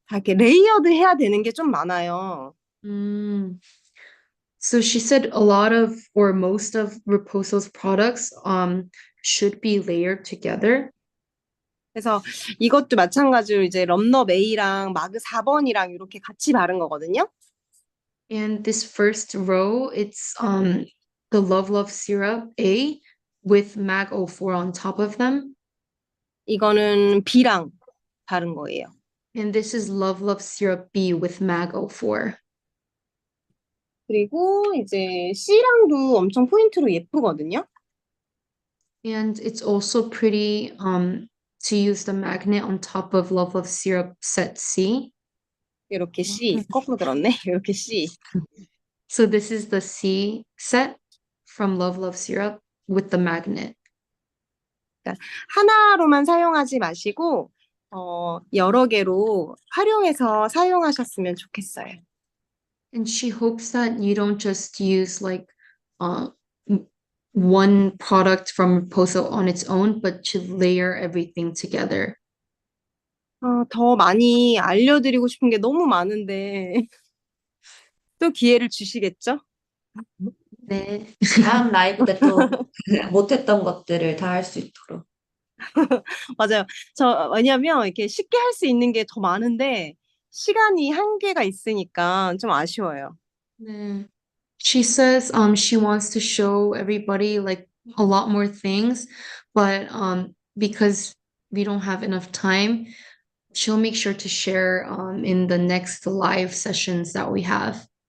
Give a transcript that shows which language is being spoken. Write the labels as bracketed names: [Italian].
[Korean] 다 이렇게 레이어드 해야 되는 게 좀 많아요. Mm. [English] So she said a lot of or most of Reposo's products should be layered together. [Korean] 그래서 이것도 마찬가지로 이제 럼너 A랑 마그 4번이랑 이렇게 같이 바른 거거든요. [English] And this first row, it's the Love Love Syrup A with Mag 04 on top of them. [Korean] 이거는 B랑 바른 거예요. [English] And this is Love Love Syrup B with Mag 04. [Korean] 그리고 이제 C랑도 엄청 포인트로 예쁘거든요. [English] And it's also pretty to use the magnet on top of Love Love Syrup set C. [Korean] 이렇게 C, 거꾸로 들었네. 이렇게 C. [English] So this is the C set from Love Love Syrup with the magnet. [Korean] 그러니까 하나로만 사용하지 마시고 여러 개로 활용해서 사용하셨으면 좋겠어요. [English] And she hopes that you don't just use like uh, one product from Reposo on its own, but to layer everything together. [Korean] 더 많이 알려드리고 싶은 게 너무 많은데 또 기회를 주시겠죠? 네. 다음 라이브 때 또 못했던 것들을 다 할 수 있도록. 맞아요. 왜냐면 이렇게 쉽게 할 수 있는 게 더 많은데 시간이 한계가 있으니까 좀 아쉬워요. 네. [English] She says she wants to show everybody like a lot more things, but because we don't have enough time, she'll make sure to share in the next live sessions that we have.